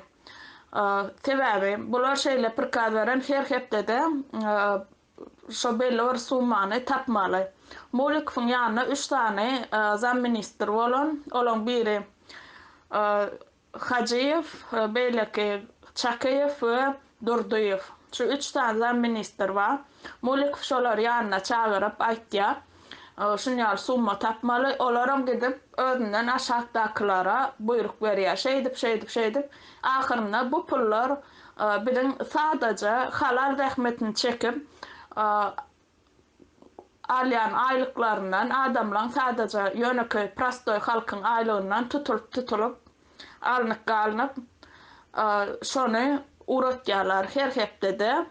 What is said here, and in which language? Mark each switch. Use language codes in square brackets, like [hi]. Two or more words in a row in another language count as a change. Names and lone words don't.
[tk] Sebäbi bular şeýle prikaz beren her hepdede şo belli bir summany tapmaly. Mulikowyň ýanyna 3 tane zam minister bolan, olaň biri Hacıyev, beýleki Çakiyev we Durduyev. Şu 3 tane zam minister var. Mulikow şolary ýanyna çagyryp aýtdy, şunýaly summa tapmaly. Olaram gidip özünden aşagdaklara buyruk berýär. Şeýdip. Ahyrynda bu pullar biziň sadaja halal zähmetini çekip alýan aýlyklaryndan adamlaryň sadaja ýöneki prostoy halkyň aýlygyndan tutulup alnyp şonu uratýarlar her hepdede